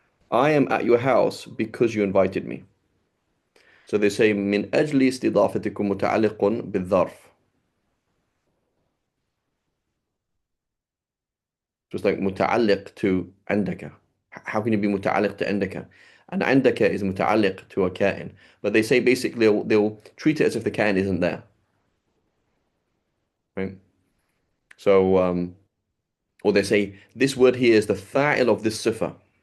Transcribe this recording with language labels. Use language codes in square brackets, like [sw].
[en] I am at your house because you invited me. So they say [ar] من أجل استضافتكم متعلق بالظرف. [en] Just like متعلق to عندك. How can you be متعلق to عندك? And عندك is متعلق to a كائن. But they say basically they'll treat it as if the كائن isn't there, right? So or they say this word here is the fa'il of this sifa.